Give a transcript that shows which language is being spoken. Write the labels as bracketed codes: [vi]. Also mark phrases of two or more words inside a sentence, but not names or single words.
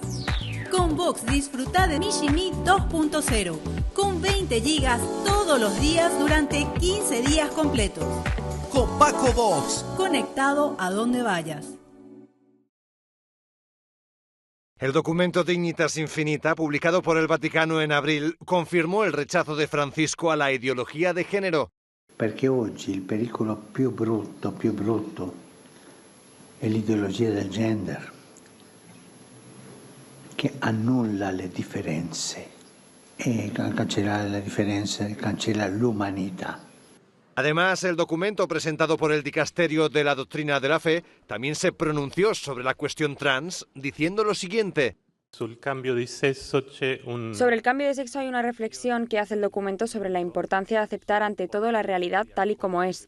[es] Con Vox disfruta de Mishimi 2.0, con 20 gigas todos los días durante 15 días completos. Con Paco Vox. Conectado a donde vayas. El documento Dignitas Infinita, publicado por el Vaticano en abril, confirmó el rechazo de Francisco a la ideología de género. [it] Perché oggi il pericolo più brutto è l'ideologia del gender. che annulla le differenze e cancellare le differenze cancella l'umanità. [es] Además, el documento presentado por el Dicasterio de la Doctrina de la Fe también se pronunció sobre la cuestión trans, diciendo lo siguiente. Sobre el cambio de sexo hay una reflexión que hace el documento sobre la importancia de aceptar ante todo la realidad tal y como es.